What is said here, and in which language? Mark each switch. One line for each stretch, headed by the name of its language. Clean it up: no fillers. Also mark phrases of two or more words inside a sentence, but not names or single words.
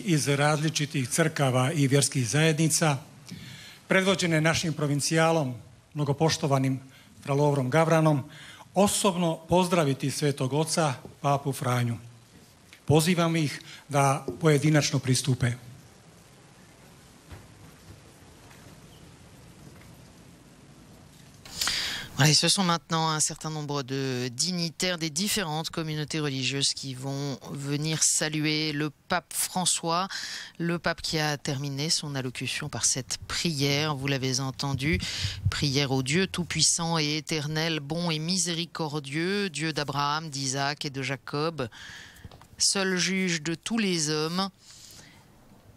Croatian: iz različitih crkava i vjerskih zajednica, predvođene našim provincijalom, mnogopoštovanim fra Lovrom Gavranom, osobno pozdraviti Svetog Oca, Papu Franju. Pozivam ih da pojedinačno pristupe.
French: Voilà, et ce sont maintenant un certain nombre de dignitaires des différentes communautés religieuses qui vont venir saluer le pape François, le pape qui a terminé son allocution par cette prière, vous l'avez entendu, prière au Dieu tout-puissant et éternel, bon et miséricordieux, Dieu d'Abraham, d'Isaac et de Jacob, seul juge de tous les hommes.